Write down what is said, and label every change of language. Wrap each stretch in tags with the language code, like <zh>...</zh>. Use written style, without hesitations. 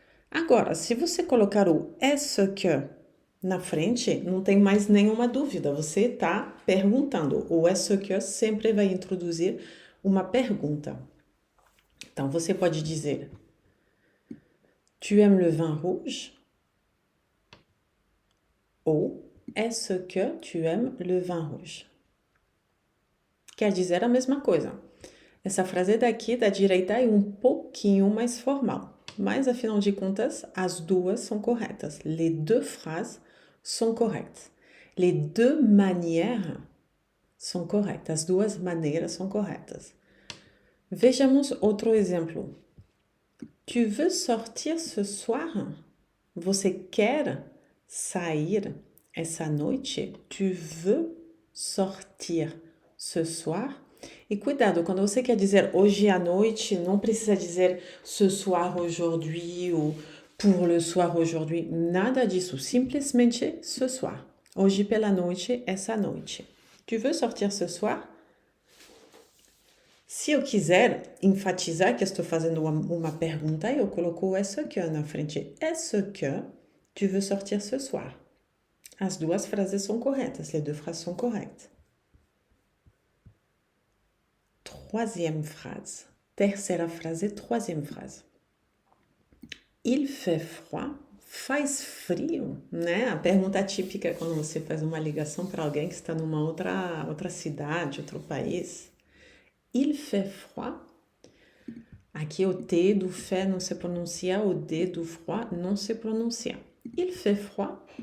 <pt>Agora, se você colocar o est-ce que na frente, não tem mais nenhuma dúvida, você está perguntando. O est-ce que sempre vai introduzir uma pergunta. Então, você pode dizer: Tu aimes le vin rouge?</pt> <fr>Ou est-ce que tu aimes le vin rouge?</fr> <pt>Quer dizer a mesma coisa. Essa frase daqui da direita é um pouquinho mais formal, mas afinal de contas, as duas são corretas.</pt> <fr>Les deux phrases sont correctes. Les deux manières sont correctes.</fr> <pt>As duas maneiras são corretas. Vejamos outro exemplo.</pt> <fr>Tu veux sortir ce soir? Você quer sair essa noite? Tu veux sortir ce soir?</fr> <pt>E cuidado, quando você quer dizer hoje à noite, não precisa dizer ce soir aujourd'hui ou pour le soir aujourd'hui. Nada disso, simplesmente ce soir. Hoje pela noite, essa noite. Tu veux sortir ce soir? Se eu quiser enfatizar que estou fazendo uma pergunta, eu coloco o est-ce que na frente.</pt> <fr>Est-ce que tu veux sortir ce soir? As duas frases são corretas, les deux phrases sont correctes. Troisième phrase. Terceira frase, troisième phrase. Il fait froid. Faz frio, né?</fr> <pt>A pergunta típica é quando você faz uma ligação para alguém que está numa outra cidade, outro país. Il fait froid. Aqui o T do fait não se pronuncia, o D do froid não se pronuncia. Il fait froid.</pt>